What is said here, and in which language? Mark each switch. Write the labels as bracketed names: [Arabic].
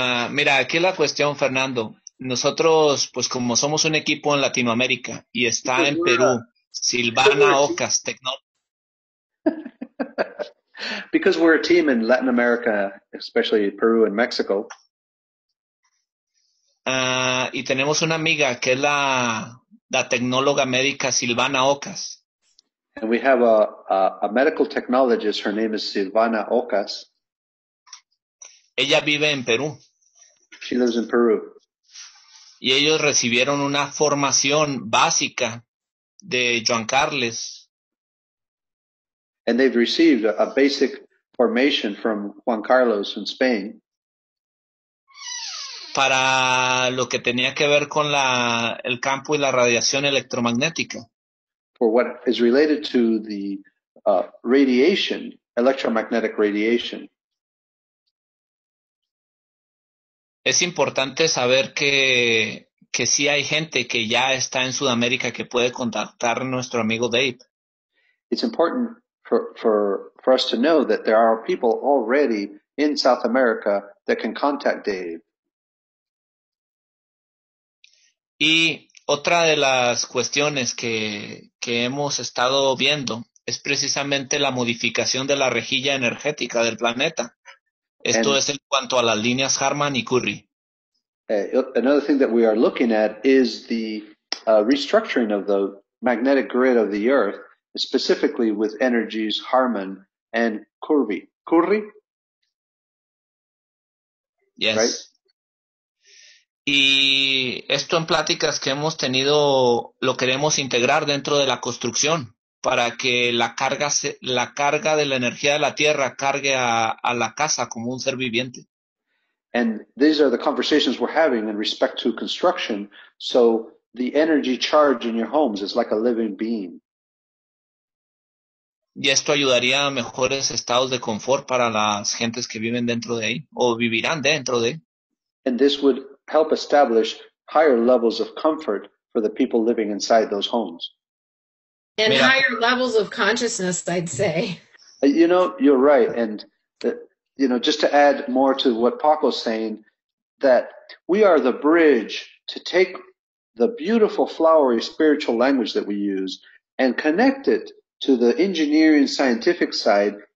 [Spanish] Mira, aquí la cuestión, Fernando. Nosotros, pues como somos un equipo en Latinoamérica y está en Perú, Silvana Ocas, [English] Because we're a team in Latin America, especially Peru and Mexico. [Spanish] Y tenemos una amiga que es la tecnóloga médica Silvana Ocas. [English] And we have a medical technologist, her name is Silvana Ocas. [Spanish] Ella vive en Perú. [English] She lives in Peru. [Spanish] Y ellos recibieron una formación básica de Joan Carles. [English] And they've received a basic formation from Juan Carlos in Spain. [Spanish] Para lo que tenía que ver con el campo y la radiación electromagnética. [English] For what is related to the radiation, electromagnetic radiation. [Spanish] Es importante saber que sí hay gente que ya está en Sudamérica que puede contactar a nuestro amigo Dave. [English] It's important for us to know that there are people already in South America that can contact Dave. [Spanish] Y otra de las cuestiones que hemos estado viendo es precisamente la modificación de la rejilla energética del planeta. Esto es en cuanto a las líneas Harman y Curry. [English] Another thing that we are looking at is the restructuring of the magnetic grid of the Earth, specifically with energies Harman and Curry. Curry? Yes. Right? [Spanish] Y esto en pláticas que hemos tenido lo queremos integrar dentro de la construcción para que la carga de la energía de la Tierra cargue a la casa como un ser viviente. [English] And these are the conversations we're having in respect to construction. So the energy charge in your homes is like a living being. [Spanish] Y esto ayudaría a mejores estados de confort para las gentes que viven dentro de ahí o vivirán dentro de. [English] And this would help establish higher levels of comfort for the people living inside those homes. And higher levels of consciousness, I'd say. You're right. And, just to add more to what Paco's saying, that we are the bridge to take the beautiful, flowery spiritual language that we use and connect it to the engineering, scientific side.